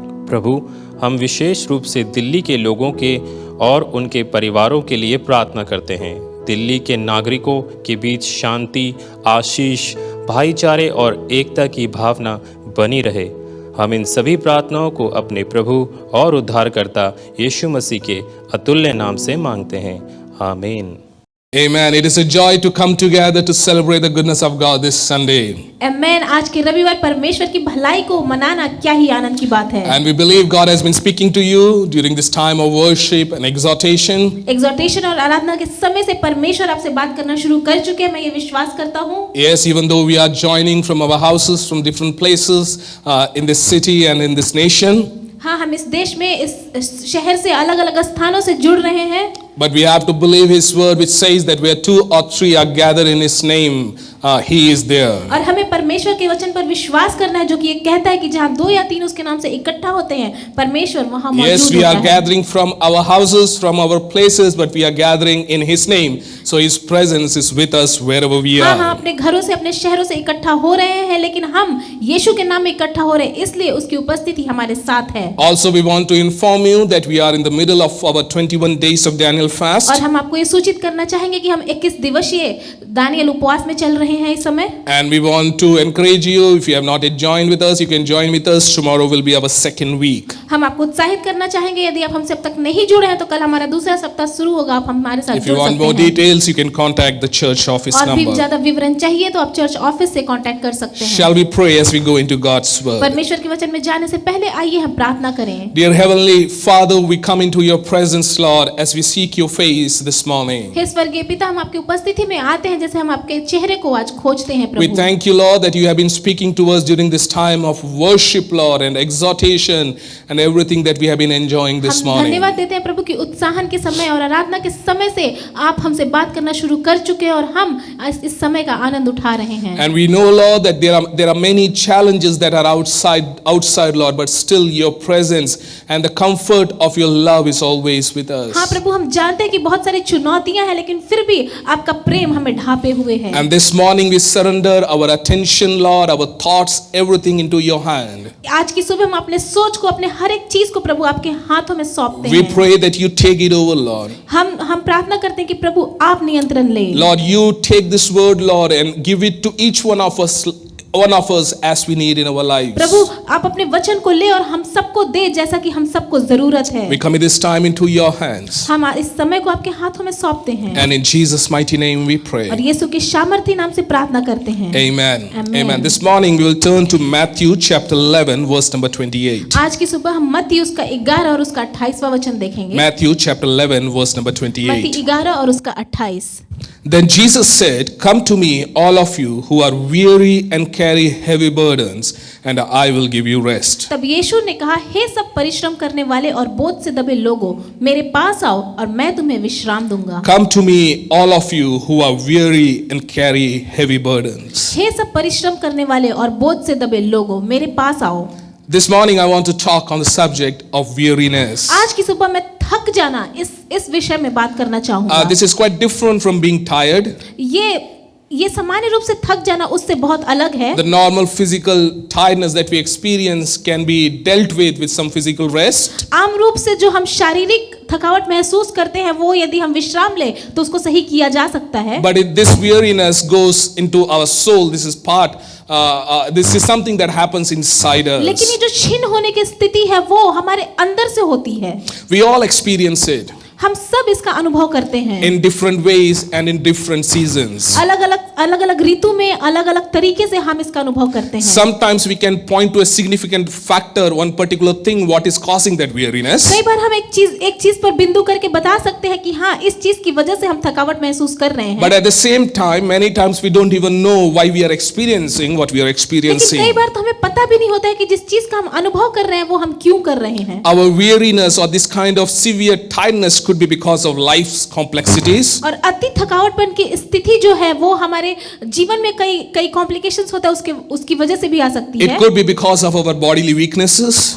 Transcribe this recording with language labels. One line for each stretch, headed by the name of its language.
Hindi: प्रभु, हम विशेष रूप से दिल्ली के लोगों के और उनके परिवारों के लिए प्रार्थना करते हैं। दिल्ली के नागरिकों के बीच शांति, आशीष, भाईचारे और एकता की भावना बनी रहे। हम इन सभी प्रार्थनाओं को अपने प्रभु और उद्धारकर्ता यीशु मसीह के अतुल्य नाम से मांगते हैं। आमीन।
English: Amen. It is a joy to come together to celebrate the goodness of God this Sunday. Amen.
Hindi: आज के रविवार परमेश्वर की भलाई को मनाना क्या ही आनंद की बात है।
English: And we believe God has been speaking to you during this time of worship and exhortation.
Hindi: Exhortation और आराधना के समय से परमेश्वर आपसे बात करना शुरू कर चुके हैं, मैं ये विश्वास करता हूँ।
English: Yes, even though we are joining from our houses, from different places in this city and in this nation.
Hindi: हाँ, हम इस देश में इस शहर से अलग अलग स्थानों से जुड़ रहे हैं।
English: But we have to believe His word, which says that where 2 or 3 are gathered in His name, He is there.
Hindi: और हमें परमेश्वर के वचन पर विश्वास करना है जो कि ये कहता है कि जहाँ 2 या 3 उसके नाम से इकट्ठा होते हैं, परमेश्वर वहाँ मौजूद होता है।
English: Yes, we are gathering from our houses, from our places, but we are gathering in His name. So His presence is with us wherever we are.
Hindi: हाँ, अपने घरों से, अपने शहरों से इकट्ठा हो रहे हैं, लेकिन हम यीशु के नाम में इकट्ठा हो रहे हैं, इसलिए उसकी उपस्थिति हमारे साथ है।
English: Also, we want to inform you that we are in the middle of our 21 days of Daniel fast.
Hindi: और हम आपको ये सूचित करना चाहेंगे कि हम 21 दिवसीय दानियल उपवास में चल रहे हैं इस समय।
English: And we want to encourage you, if you have not yet joined with us, you can join with us. Tomorrow will be our second week.
Hindi: हम आपको उत्साहित करना चाहेंगे, यदि आप हमसे अब तक नहीं जुड़े हैं तो कल हमारा दूसरा सप्ताह शुरू होगा, आप हमारे साथ जुड़ सकते हैं।
English: If you want more details, you can contact the church office
Hindi: और भी
English: number.
Hindi: ज्यादा विवरण चाहिए तो आप चर्च ऑफिस से कांटेक्ट कर सकते हैं।
English: Shall we pray as we go into God's word?
Hindi: परमेश्वर के वचन में जाने से पहले आइए हम प्रार्थना करें।
English: Dear Heavenly Father, we come into your presence, Lord, as we seek your face this morning.
Hindi: हे स्वर्गीय पिता, हम आपकी उपस्थिति में आते हैं जैसे हम आपके चेहरे को आज खोजते हैं
English: We
Hindi: Prabhu.
English: thank you, Lord, that you have been speaking to us during this time of worship, Lord, and exhortation and everything that we have been enjoying this
Hindi: हम
English: morning.
Hindi: धन्यवाद देते हैं प्रभु कि उत्साहन के समय और आराधना के समय से आप हमसे बात करना शुरू कर चुके हैं और हम इस समय का आनंद उठा रहे हैं।
English: And we know, Lord, that there are many challenges that are outside, Lord, but still your presence and the comfort of your love is always with us.
Hindi: हाँ प्रभु, हम जानते हैं कि बहुत सारी चुनौतियां हैं, लेकिन फिर भी आपका प्रेम हमें ढापे हुए है।
English: And this morning we surrender our attention, Lord, our thoughts, everything into your hand.
Hindi: आज की सुबह हम अपने सोच को, अपने हर एक चीज को प्रभु आपके हाथों में सौंपते
English: We
Hindi: हैं।
English: pray that you take it over, Lord.
Hindi: हम प्रार्थना करते हैं कि प्रभु आप नियंत्रण लें।
English: Lord, you take this word, Lord, and give it to each one of us one of us as we need in our lives.
Hindi: प्रभु आप अपने वचन को ले और हम सबको दे जैसा कि हम सबको जरूरत है।
English: We commit this time into your hands.
Hindi: हम इस समय को आपके हाथों में सौंपते हैं
English: And in Jesus' mighty name we pray.
Hindi: और यीशु के सामर्थी नाम से प्रार्थना करते हैं।
English: Amen. Amen. Amen. This morning we will turn to Matthew chapter 11 verse number 28.
Hindi: आज की सुबह हम मत्ती उसका 11 और उसका 28वां वचन देखेंगे।
English: Matthew chapter 11 verse number
Hindi: मत्ती
English: 28.
Hindi: 11 और उसका 28।
English: Then Jesus said, "Come to me, all of you who are weary and carry heavy burdens, and I will give you rest."
Hindi: तब यीशु ने कहा, हे सब परिश्रम करने वाले और बोझ से दबे लोगों, मेरे पास आओ और मैं तुम्हें विश्राम दूंगा।
English: Come to me, all of you who are weary and carry heavy burdens.
Hindi: हे सब परिश्रम करने वाले और बोझ से दबे लोगों, मेरे पास आओ।
English: This morning I want to talk on the subject of weariness.
Hindi: आज की सुबह मैं थक जाना इस विषय में बात करना चाहूंगा।
English: This is quite different from being tired.
Hindi: ये सामान्य रूप से थक जाना उससे बहुत अलग है।
English: The normal physical tiredness that we experience can be dealt with some physical rest.
Hindi: आम रूप से जो हम शारीरिक थकावट महसूस करते हैं वो यदि हम विश्राम ले तो उसको सही किया जा सकता है।
English: But if this weariness goes into our soul, this is part. This is something that happens inside us.
Hindi: लेकिन ये जो क्षीण होने की स्थिति है वो हमारे अंदर से होती है।
English: We all experience it.
Hindi: हम सब इसका अनुभव करते हैं
English: in different ways and in different seasons.
Hindi: अलग अलग ऋतु में अलग अलग तरीके से हम इसका अनुभव करते हैं।
English: Sometimes we can point to a significant factor, one particular thing, what is causing that weariness.
Hindi: कई बार हम एक चीज पर बिंदु करके बता सकते हैं कि हाँ इस चीज की वजह से हम थकावट महसूस कर रहे हैं।
English: But at the same time, many times we don't even know why we are experiencing what we are experiencing.
Hindi: लेकिन कई बार तो हमें पता भी नहीं होता है कि जिस चीज का हम अनुभव कर रहे हैं वो हम क्यों कर रहे हैं।
English: Our weariness or this kind of severe tiredness could be because of life's complexities.
Hindi: और अति थकावटपन की स्थिति जो है वो हमारे जीवन में कई कॉम्प्लिकेशंस होता है उसकी वजह से भी आ सकती है।
English: It could be because of our bodily weaknesses.